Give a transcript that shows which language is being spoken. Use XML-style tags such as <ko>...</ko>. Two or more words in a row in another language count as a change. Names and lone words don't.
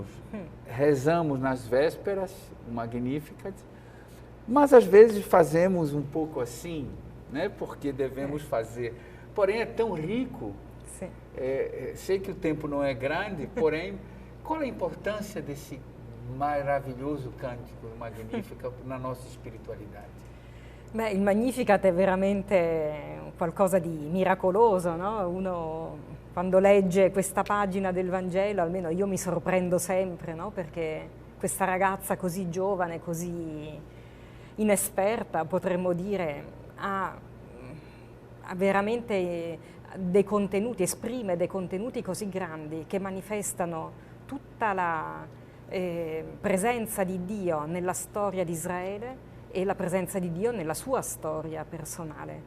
<pt>Rezamos nas vésperas o Magnificat, mas às vezes fazemos um pouco assim, né? Porque devemos fazer. Porém, é tão rico. Sim. Sei que o tempo não é grande, porém, qual a importância desse maravilhoso cântico Magnificat na nossa spiritualità?</pt> <it>Beh, il Magnificat è veramente qualcosa di miracoloso, no? Uno quando legge questa pagina del Vangelo, almeno io mi sorprendo sempre, no? Perché questa ragazza così giovane, così inesperta, potremmo dire, ha veramente dei contenuti, esprime dei contenuti così grandi che manifestano tutta la presenza di Dio nella storia di Israele e la presenza di Dio nella sua storia personale.</it>